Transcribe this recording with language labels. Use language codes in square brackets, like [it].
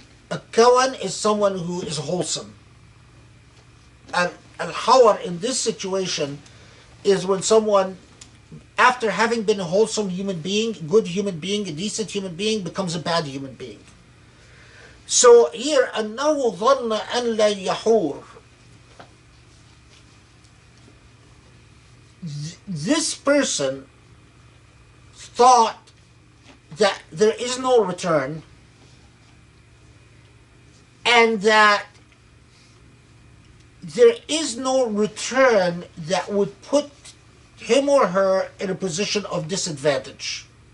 [en] A kawan is someone who is wholesome. And al-hawar in this situation is when someone, after having been a wholesome human being, good human being, a decent human being, becomes a bad human being. [ar] So here, أَنَّهُ ظَنَّ أَنْ لَا يَحُورُ. [en] This person thought that there is no return, and that there is no return that would put him or her in a position of disadvantage.